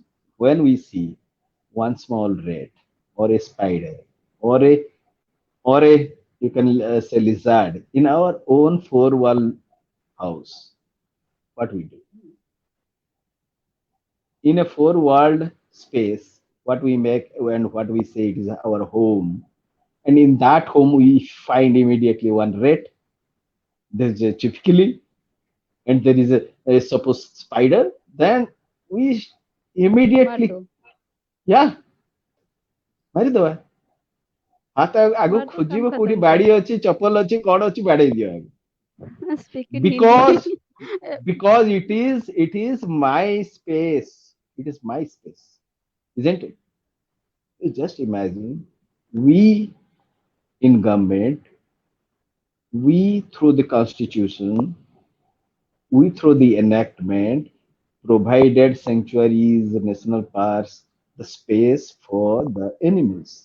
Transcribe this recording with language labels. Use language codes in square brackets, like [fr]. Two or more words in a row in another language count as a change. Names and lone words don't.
[en] When we see one small rat or a spider or a you can say lizard in our own four-wall house, what we do in a four-walled space, what we make and what we say it is our home, and in that home we find immediately one rat. There's a typically and there is a suppose spider, then we immediately, [hi] Mardo, [en] yeah, [or] ମାରିଦବା ହାତ ଆଗ [hi] Mardo काम [or] ଖୋଜିବ କୋଉଠି [hi] खत्म [or] ବାଡି [hi] करो. [or] ଅଛି ଚପଲ ଅଛି କଣ ଅଛି ବାଡେଇ ଦିଅ ଆଗ. [en] Speak in Hindi. because because it is my space, it is my space, isn't it? You just imagine we in government we through the constitution, we through the enactment provided sanctuaries, national parks, the space for the animals.